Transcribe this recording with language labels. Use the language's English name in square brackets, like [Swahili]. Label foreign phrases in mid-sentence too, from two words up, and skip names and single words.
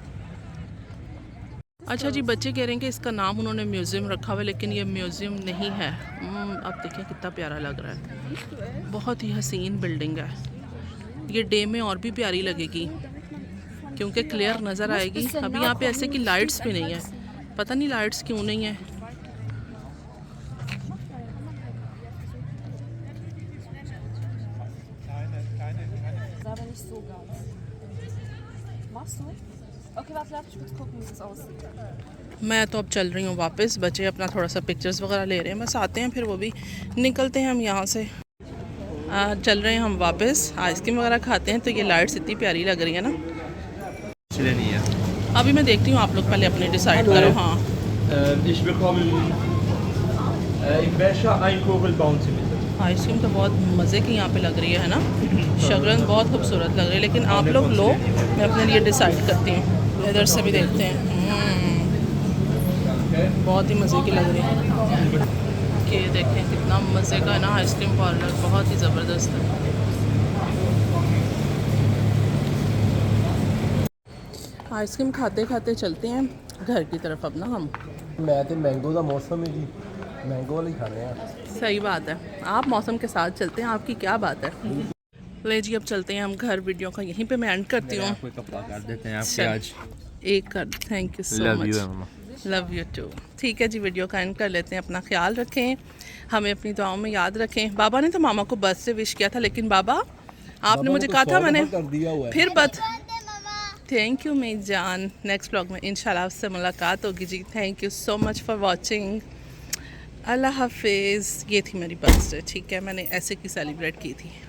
[Urdu] اچھا جی، بچے کہہ رہے ہیں کہ اس کا نام انہوں نے میوزیم رکھا ہوا ہے، لیکن یہ میوزیم نہیں ہے. اب دیکھیں کتنا پیارا لگ رہا ہے، بہت ہی حسین بلڈنگ ہے. یہ ڈے میں اور بھی پیاری لگے گی کیونکہ کلیئر نظر آئے گی. ابھی یہاں پہ ایسے کہ لائٹس بھی نہیں ہے، پتا نہیں لائٹس کیوں نہیں ہے. [German] Aber nicht so ganz. Machst du? Okay, warte, lass mich kurz gucken, wie das aussieht. [Urdu] میں تو اب چل رہی ہوں واپس، بچے اپنا تھوڑا سا پکچرز وغیرہ لے رہے ہیں، بس آتے ہیں پھر وہ بھی نکلتے ہیں ہم یہاں سے. چل رہے ہیں ہم واپس، آئس کریم وغیرہ کھاتے ہیں. تو یہ لائٹس اتنی پیاری لگ رہی ہے نا. چلے نہیں ہے. ابھی میں دیکھتی ہوں، آپ لوگ پہلے اپنے ڈیسائیڈ کرو. हाँ [German] Ich bekomme in welcher Einkogel bauen Sie bitte? [Urdu] آئس کریم تو بہت مزے کی یہاں پہ لگ رہی ہے نا، شکلاً بہت خوبصورت لگ رہی ہے، لیکن آپ لوگ لو، میں اپنے لیے ڈیسائیڈ کرتی ہوں. ادھر سے بھی دیکھتے ہیں۔ بہت ہی مزے کی لگ رہی ہے. کہ دیکھیں کتنا مزے کا ہے نا [English] ice cream parlour, [Urdu] بہت ہی زبردست ہے. آئس کریم کھاتے کھاتے چلتے ہیں گھر کی طرف اب نا ہم. میں تو مینگو کا موسم ہے جی، مینگو والے ہی کھانے ہیں. صحیح بات ہے، آپ موسم کے ساتھ چلتے ہیں، آپ کی کیا بات ہے. لے جی اب چلتے ہیں ہم گھر. ویڈیو کا یہیں پہ میں اینڈ کرتی ہوں. آپ کو کپڑا کر دیتے ہیں آپ کے चल। आज। ایک کر, [English] thank you so Love you, मच। [Urdu] मम्मा। [English] love you too. [Urdu] ٹھیک ہے جی، ویڈیو کا اینڈ کر لیتے ہیں۔ اپنا خیال رکھیں، ہمیں اپنی دعاؤں میں یاد رکھیں. بابا نے تو ماما کو بس سے وش کیا تھا، لیکن بابا آپ نے مجھے کہا تھا، میں نے کر دیا ہوا ہے. फिर [English] thank you [Urdu] میری جان. [English] next blog [Urdu] میں ان شاء اللہ آپ سے ملاقات ہوگی جی. [English] Thank you so much for watching. [Urdu] اللہ حافظ. یہ تھی میری برتھ ڈے، ٹھیک ہے، میں نے ایسے کی سیلیبریٹ کی تھی.